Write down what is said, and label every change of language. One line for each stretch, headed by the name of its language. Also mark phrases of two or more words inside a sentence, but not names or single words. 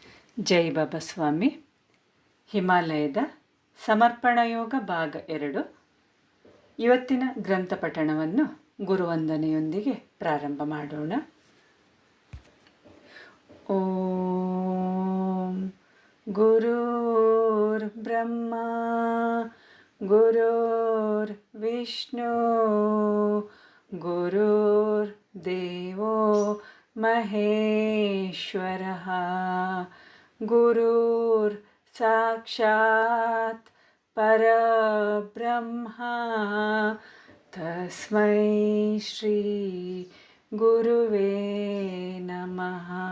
Kannada: ಜೈ ಬಾಬಾ ಸ್ವಾಮಿ. ಹಿಮಾಲಯದ ಸಮರ್ಪಣಯೋಗ ಭಾಗ 2. ಇವತ್ತಿನ ಗ್ರಂಥ ಪಠಣವನ್ನು ಗುರುವಂದನೆಯೊಂದಿಗೆ ಪ್ರಾರಂಭ ಮಾಡೋಣ.
Sanskrit: ಓಂ ಗುರುರ್ ಬ್ರಹ್ಮ ಗುರುರ್ ವಿಷ್ಣು ಗುರುರ್ ದೇವೋ ಮಹೇಶ್ವರಃ ಗುರುರ್ ಸಾಕ್ಷಾತ್ ಪರಬ್ರಹ್ಮ ತಸ್ಮೈ ಶ್ರೀ ಗುರುವೇ ನಮಃ.